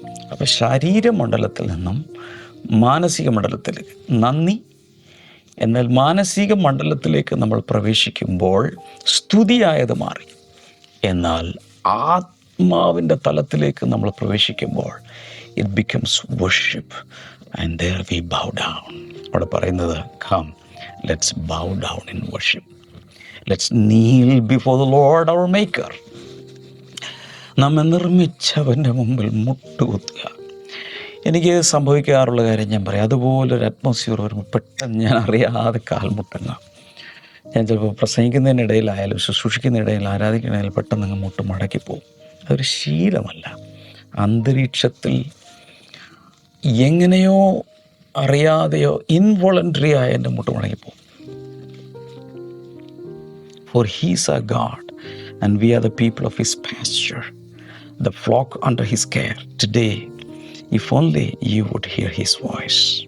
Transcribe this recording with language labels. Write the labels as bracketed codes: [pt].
[ml] അപ്പോൾ ശരീരമണ്ഡലത്തിൽ നിന്നും മാനസിക മണ്ഡലത്തിലേക്ക്, നന്ദി എന്നാൽ മാനസിക മണ്ഡലത്തിലേക്ക് നമ്മൾ പ്രവേശിക്കുമ്പോൾ സ്തുതിയായത് മാറി. എന്നാൽ ആത്മാവിൻ്റെ തലത്തിലേക്ക് നമ്മൾ പ്രവേശിക്കുമ്പോൾ [en] It becomes worship and there we bow down. [ml] അവിടെ പറയുന്നത് [en] come, let's bow down in worship. Let's kneel before the Lord our Maker. [ml] നമ്മെ നിർമ്മിച്ചവൻ്റെ മുമ്പിൽ മുട്ടുകുത്തുക. എനിക്ക് സംഭവിക്കാറുള്ള കാര്യം ഞാൻ പറയാം. അതുപോലൊരു അറ്റ്മോസ്ഫിയർ വരുമ്പോൾ പെട്ടെന്ന് ഞാൻ അറിയാതെ കാൽമുട്ടങ്ങ. ഞാൻ ചിലപ്പോൾ പ്രസംഗിക്കുന്നതിനിടയിലായാലും ശുശ്രൂഷിക്കുന്നതിനിടയിൽ ആരാധിക്കുന്നതിൽ പെട്ടെന്ന് അങ്ങ് മുട്ട് മടക്കിപ്പോവും. അതൊരു ശീലമല്ല. അന്തരീക്ഷത്തിൽ എങ്ങനെയോ അറിയാതെയോ ഇൻവോളണ്ടറി ആയ എൻ്റെ മുട്ട് മടങ്ങിപ്പോവും. [en] For he is our God and we are the people of his pasture, the flock under his care. Today, if only you would hear his voice.